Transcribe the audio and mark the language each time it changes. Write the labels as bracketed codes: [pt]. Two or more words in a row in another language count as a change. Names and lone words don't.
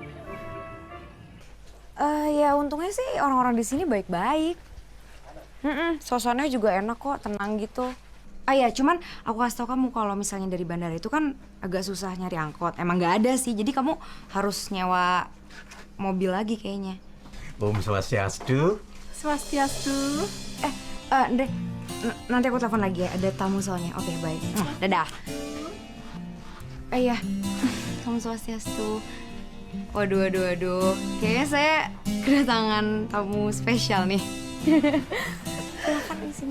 [id] Ya untungnya sih orang-orang di sini baik-baik. Suasananya juga enak kok, tenang gitu. Ya cuman aku kasih tau kamu kalau misalnya dari bandara itu kan agak susah nyari angkot. Emang nggak ada sih, jadi kamu harus nyewa mobil lagi kayaknya. Om Swastiastu. Swastiastu. Ndre, nanti aku telepon lagi ya, ada tamu soalnya. Oke, baik. Dadah. Iya, Om Swastiastu. Waduh. Kayaknya saya kedatangan tamu spesial nih. Silakan di sini.